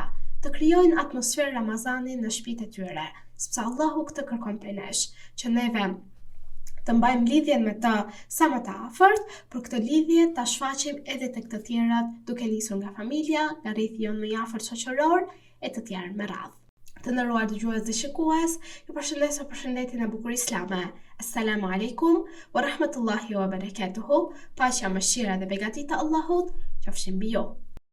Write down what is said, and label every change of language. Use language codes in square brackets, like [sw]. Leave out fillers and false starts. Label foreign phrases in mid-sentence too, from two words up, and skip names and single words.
[sq] Të krijojnë atmosferë Ramazani në shtëpitë e tyre, sepse Allahu këtë kërkon prej nesh, që neve të mbajmë lidhjen me të sa më të afërt, për këtë lidhje ta shfaqim edhe tek të tjerat, duke nisur nga familja, nga rrethi jonë më i afërt shoqëror e të tjerë me radhë. Të nderuar dëgjues dhe shikues, ju përshëndes me përshëndetjen e bukur islame. [ar] السلام عليكم ورحمة الله وبركاته. [sq] Paqja, mëshira dhe begatita Allahut qofshin mbi ju.